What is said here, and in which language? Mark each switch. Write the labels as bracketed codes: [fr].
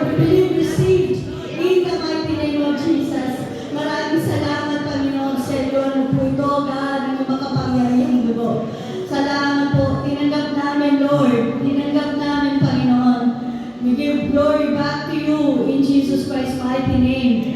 [en] We believe, receive, in the mighty name of Jesus. [tl] Maraming salamat, Panginoon, sa iyo. Ano po ito, God, ang makapangyarihang dugo. Salamat po. Tinanggap namin, Lord. Tinanggap namin, Panginoon. [en] We give glory back to you in Jesus Christ's mighty name.